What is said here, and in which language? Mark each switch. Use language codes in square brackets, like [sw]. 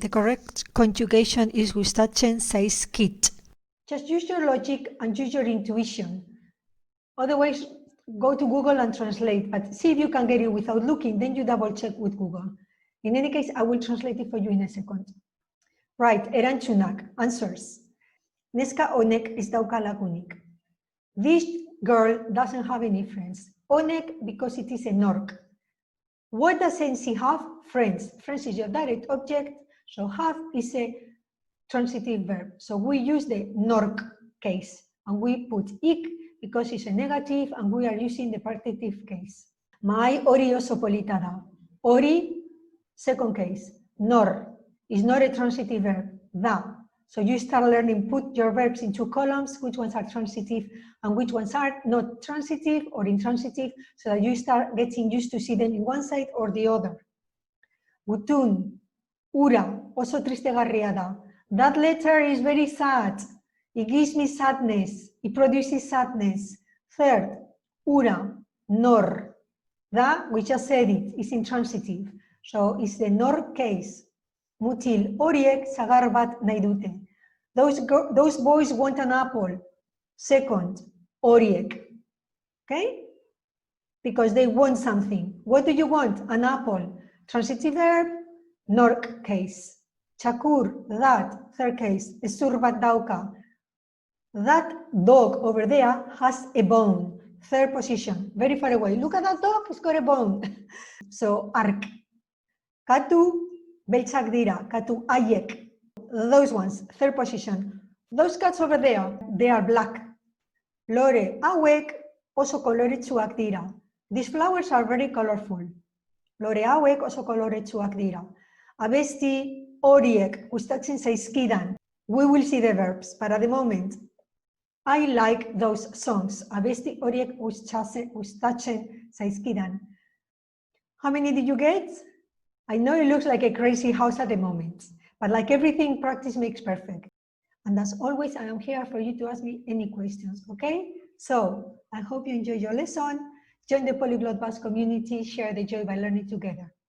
[en] The correct conjugation is [eu] gustatzen zaizkit. [en] Just use your logic and use your intuition. Otherwise, go to Google and translate, but see if you can get it without looking, then you double check with Google. In any case, I will translate it for you in a second. Right, [eu] erantzunak, [en] answers. [eu] Neska honek ez dauka lagunik. [en] This girl doesn't have any friends. Honek because it is a nork. What doesn't she have? Friends. Friends is your direct object, so have is a transitive verb. So we use the nork case, and we put ik because it's a negative, and we are using the partitive case. [eu] Mahai hori oso polita da. [en] Hori, second case. Nor is not a transitive verb. Da. So you start learning, put your verbs in two columns, which ones are transitive and which ones are not transitive or intransitive, so that you start getting used to see them in one side or the other. [eu] Gutun, ura, oso tristegarria da. [en] That letter is very sad. It gives me sadness. It produces sadness. Third, ura, nor. Da, we just said it, is intransitive. So it's the nor case. [eu] Mutil, horiek sagar bat nahi dute. [en] Those boys want an apple. Second, horiek. Okay? Because they want something. What do you want? An apple. Transitive verb, nork case. [eu] Txakur, [en] that, third case. [eu] Hezur bat dauka. [en] That dog over there has a bone. Third position, very far away. Look at that dog, it's got a bone. So, ark. [eu] Katu, beltzak dira. Katu, haiek. [en] Those ones, third position. Those cats over there, they are black. [eu] Lore, hauek, oso koloretsuak dira. [en] These flowers are very colorful. [eu] Lore, hauek, oso koloretsuak dira. Abesti, horiek, gustatzen zaizkidan. [en] We will see the verbs, but at the moment, I like those songs. [eu] Abesti horiek gustatzen zaizkidan. [en] How many did you get? I know it looks like a crazy house at the moment, but like everything, practice makes perfect. And as always, I am here for you to ask me any questions, okay? So, I hope you enjoy your lesson. Join the Polyglot Buzz community, share the joy by learning together.